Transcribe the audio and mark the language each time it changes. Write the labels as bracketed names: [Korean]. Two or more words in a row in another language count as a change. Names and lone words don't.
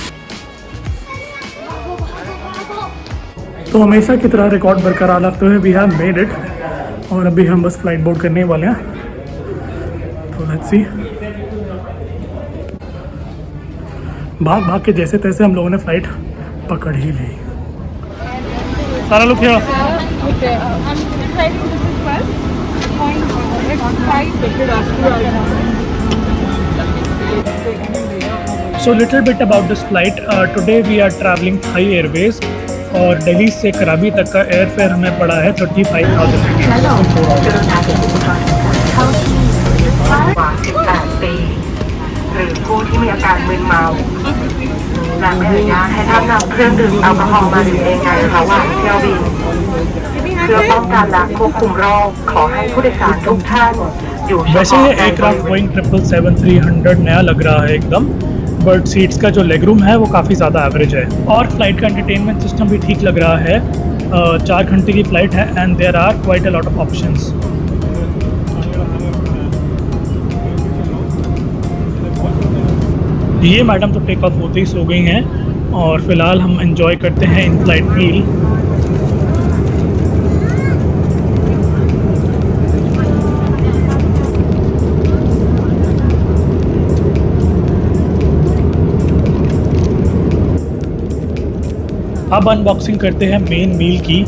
[Hindi] तो हमेशा की तरह रिकॉर्ड बरकरार रखते हुए [English] we have made it [Hindi] और अभी हम बस [English] flight board [Hindi] करने वाले हैं। [English] तो let's see. [Hindi] भाग भाग के जैसे तैसे हम लोगों ने फ्लाइट पकड़ ही ली। सारा लोग क्या? [English] So little bit about this flight. Today we are traveling Thai Airways [Hindi] और दिल्ली से कराबी तक का [English] air fare [Hindi] हमें पड़ा है 35,000 [Thai] หรือผู้ที่มีอา การมึนเมาและไม่อนุญาตให้ท่านนำเครื่องดื่มแอลกอฮอล์มาดื่มเองในระหว่างเที่ยวบินเพื่อป้องกันและควบคุมโรคขอให้ผู้โดยสารทุกท่านอยู่เฉพาะ [Hindi] वैसे ये एयरक्राफ्ट बोइंग 777-300 नया लग रहा है एकदम, [English] but seats [Hindi] का जो [English] leg room [Hindi] है वो काफ़ी ज़्यादा एवरेज है और फ्लाइट का [English] entertainment system [Hindi] भी ठीक लग रहा है। 4 घंटे की फ़्लाइट है [English] and there are quite a lot of options. [Hindi] ये मैडम तो [English] take off [Hindi] होते ही सो गई हैं और फ़िलहाल हम एंजॉय करते हैं [English] in flight meal. [Hindi] अब अनबॉक्सिंग करते हैं [English] main meal [Hindi] की।